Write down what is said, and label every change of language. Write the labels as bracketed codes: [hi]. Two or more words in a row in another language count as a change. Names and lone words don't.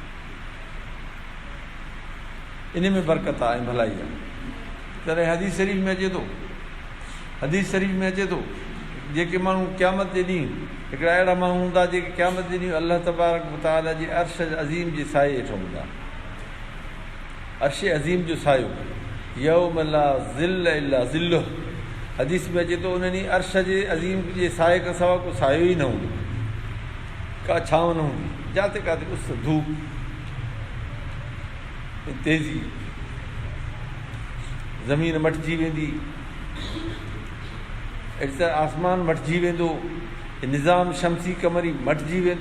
[sd] इन में बरकत आहे ऐं भलाई आहे। तॾहिं हदीस शरीफ़ में अचे थो, हदीस शरीफ़ में अचे थो जेके माण्हू क़यामत जे ॾींहुं, हिकिड़ा अहिड़ा माण्हू हूंदा जेके क़यामत जे ॾींहुं अलाह [ar] تبارك وتعالى [sd] जे अर्श अज़ीम जे साए हेठि हूंदा। अर्श अज़ीम जो सायो, [ar] يوم لا ظل إلا ظله, [sd] हदीस में अचे थो उन ॾींहुं अर्श जे अज़ीम जे साए खां सवाइ को सायो ई न हूंदो, का छांव न हूंदी, जिते किथे उस, धूप, तेज़ी, ज़मीन मटिजी वेंदी, अहिड़ी तरह आसमान मटिजी वेंदो, निज़ाम शमसी कमरी मटिजी वेंदो।